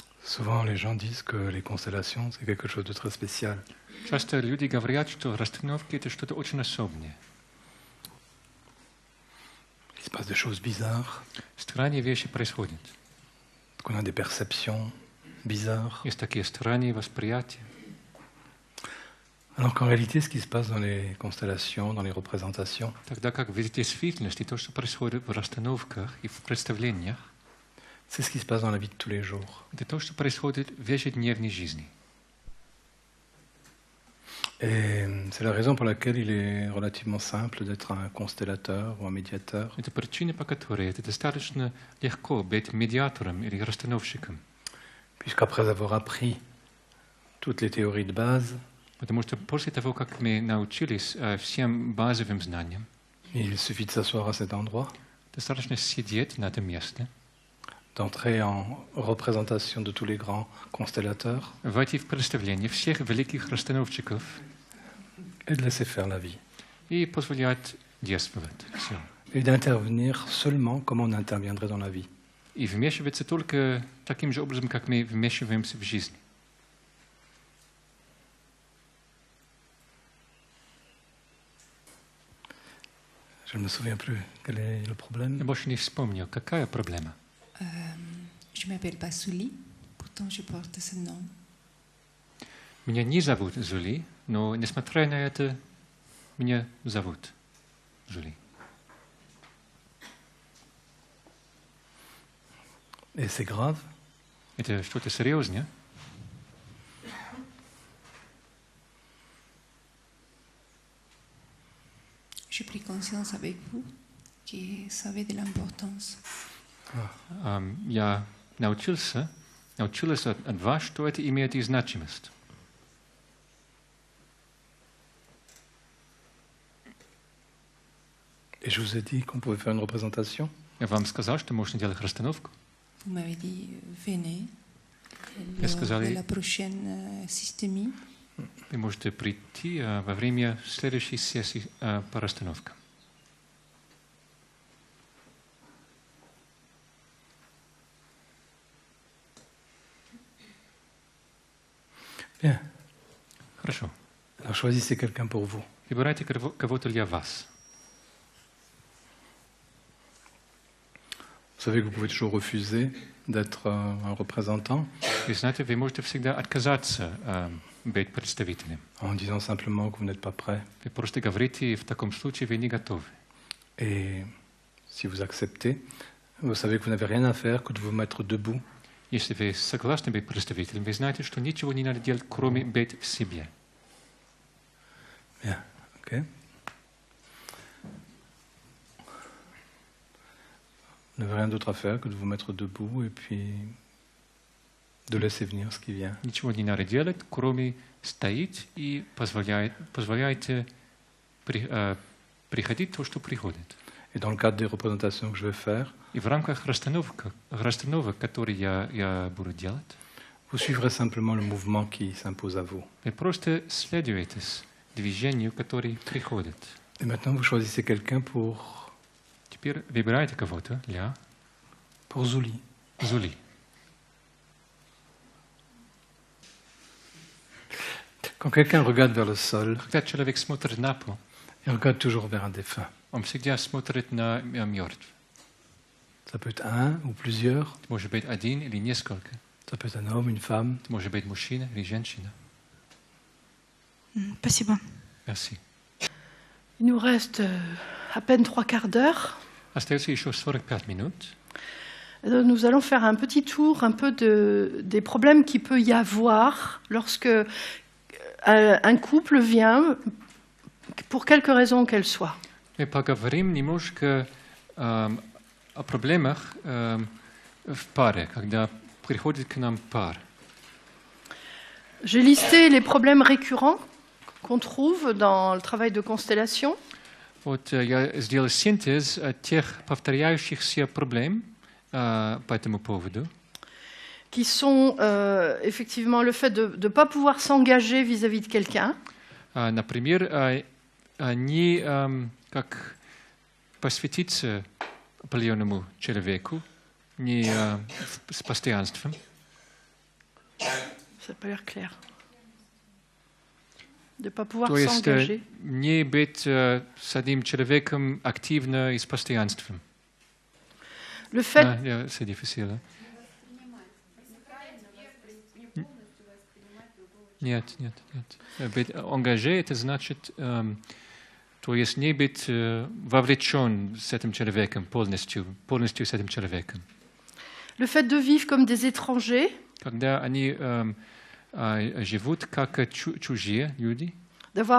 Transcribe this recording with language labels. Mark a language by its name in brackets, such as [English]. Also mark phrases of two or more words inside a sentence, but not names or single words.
[French] Souvent, les gens disent que les constellations, c'est quelque chose de très spécial. [Russian] Часто люди говорят, что расстановки это что-то очень особенное. [French] Il se passe des choses bizarres, [Russian] Странные вещи происходят. [French] qu'on a des perceptions bizarres. [Russian] Есть такие странные восприятия. [French] Alors qu'en réalité, ce qui se passe dans les constellations, dans les représentations, [Russian] Тогда как в действительности то, что происходит в расстановках и в представлениях, [French] c'est ce qui se passe dans la vie de tous les jours. [Russian] это то, что происходит в ежедневной жизни. [French] Et c'est la raison pour laquelle il est relativement simple d'être un constellateur ou un médiateur, [Russian] Это причина, по которой это достаточно легко быть медиатором или расстановщиком. [French] puisqu'après avoir appris toutes les théories de base, [Russian] Потому что после того, как мы научились всем базовым знаниям, [French] il suffit de s'asseoir à cet endroit, [Russian] достаточно сидеть на этом месте, [French] d'entrer en représentation de tous les grands constellateurs [Russian] войти в представление всех великих расстановщиков [French] et de laisser faire la vie. [Russian] и позволять действовать. Все. [French] Et d'intervenir seulement comme on interviendrait dans la vie. [Russian] И вмешиваться только таким же образом, как мы вмешиваемся в жизнь. [French] Je ne me souviens plus quel est le problème. [Russian] Я больше не вспомнил, какая проблема. [French] Je m'appelle pas Souli, pourtant je porte ce nom. [Russian] Меня не зовут Зули, но, несмотря на это, меня зовут Зули. [French] Et c'est grave [Russian] Это что-то серьезное. [French] J'ai pris conscience avec vous que ça avait de l'importance. [Russian] Я научилась от вас, что это имеет и значимость. [French] Et je vous ai dit qu'on pouvait faire une représentation. [Russian] Я вам сказал, что можно делать расстановку. [French] Vous m'avez dit, venez [Russian] Я сказал, [French] lors de la prochaine systémie. [Russian] Вы можете прийти во время следующей сессии по расстановкам. [French] Bien. [Russian] Хорошо. [French] Alors choisissez quelqu'un pour vous. [Russian] Выбирайте кого-то для вас. [French] Vous savez que vous pouvez toujours refuser d'être un représentant [Russian] Вы знаете, вы можете всегда отказаться быть представителем. [French] en disant simplement que vous n'êtes pas prêt. [Russian] Вы просто говорите, в таком случае вы не готовы. [French] Et si vous acceptez, vous savez que vous n'avez rien à faire que de vous mettre debout [Russian] Если вы согласны быть представителем, вы знаете, что ничего не надо делать, кроме быть в себе. [French] Bien, ok. Vous n'avez rien d'autre à faire que de vous mettre debout et puis de laisser venir ce qui vient. [Russian] Ничего не надо делать, кроме стоять и позволяйте приходить то, что приходит. [French] Et dans le cadre des représentations que je vais faire, [Russian] И в рамках расстановок, которые я буду делать, [French] vous suivrez simplement le mouvement qui s'impose à vous. [Russian] вы просто следуете движению, которое приходит. [French] Et maintenant, vous choisissez quelqu'un pour [Russian] Теперь выбирайте кого-то для [French] Zuli. [Russian] Зули. [French] Quand quelqu'un regarde vers le sol, [Russian] Когда человек смотрит на пол, [French] il regarde toujours vers un défunt. [Russian] он всегда смотрит на мертв. [French] Ça peut être un ou plusieurs, [Russian] Может быть один или несколько. [French] ça peut être un homme, une femme. [Russian] Может быть мужчина или женщина. Спасибо. [French] Merci. Il nous reste à peine 3/4 d'heure. [Russian] Остается еще 45 минут. [French] Nous allons faire un petit tour un peu des problèmes qu'il peut y avoir lorsque un couple vient, pour quelque raison qu'elle soit. [Russian] Мы поговорим немножко о проблемах в паре, когда приходит к нам пар. [French] J'ai listé les problèmes récurrents qu'on trouve dans le travail de constellation. [Russian] Вот я сделал синтез тех повторяющихся проблем по этому поводу. [French] Qui sont effectivement le fait de ne pas pouvoir s'engager vis-à-vis de quelqu'un, [Russian] Например, не как посвятиться определенному человеку, не с постоянством. [French] Ça n'a pas l'air clair. De ne pas pouvoir [Russian] То есть [French] s'engager. [Russian] не быть с одним человеком активно и с постоянством. [French] Le fait, C'est difficile. [Russian] Нет. Быть engagé, это значит, то есть не быть вовлечен с этим человеком полностью с этим человеком. [French] le fait de vivre comme des étrangers, [Russian] Когда они живут как чужие люди, [French] d'avoir